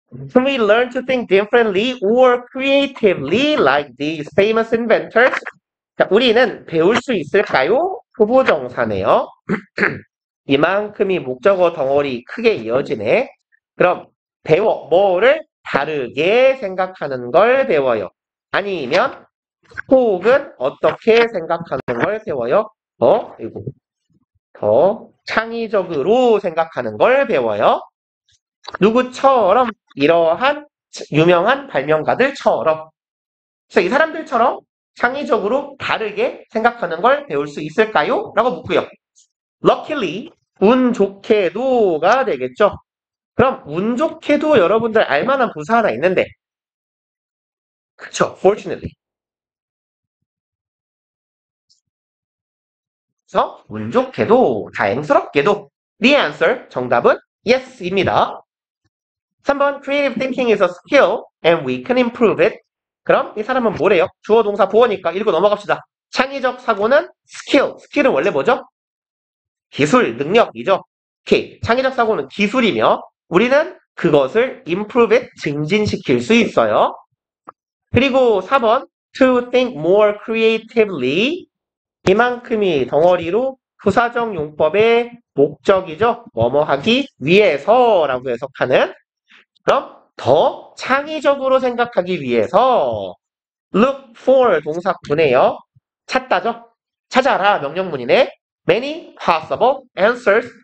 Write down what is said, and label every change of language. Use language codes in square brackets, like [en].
[en] Can we learn to think differently or creatively like these famous inventors? [ko] 자, 우리는 배울 수 있을까요? 후보정사네요. 이만큼이 목적어 덩어리 크게 이어지네. 그럼 배워. 뭐를 다르게 생각하는 걸 배워요. 아니면 혹은 어떻게 생각하는 걸 배워요. 더 창의적으로 생각하는 걸 배워요. 누구처럼? 이러한 유명한 발명가들처럼. 그래서 이 사람들처럼 창의적으로 다르게 생각하는 걸 배울 수 있을까요? 라고 묻고요. [en] Luckily, [ko] 운 좋게도가 되겠죠. 그럼 운 좋게도 여러분들 알만한 부사 하나 있는데, 그쵸? [en] Fortunately. [ko] 그래서 운 좋게도, 다행스럽게도 [en] The answer, [ko] 정답은 yes입니다. 3번 [en] creative thinking is a skill and we can improve it. [ko] 그럼 이 사람은 뭐래요? 주어 동사 보어니까 읽고 넘어갑시다. 창의적 사고는 스킬은 원래 뭐죠? 기술, 능력이죠. 오케이. 창의적 사고는 기술이며 우리는 그것을 [en] improve it, [ko] 증진시킬 수 있어요. 그리고 4번 [en] to think more creatively. [ko] 이만큼이 덩어리로 부사적 용법의 목적이죠. 뭐뭐 하기 위해서라고 해석하는. 그럼 더 창의적으로 생각하기 위해서 [en] look for [ko] 동사구네요. 찾다죠. 찾아라 명령문이네. [en] Many possible answers.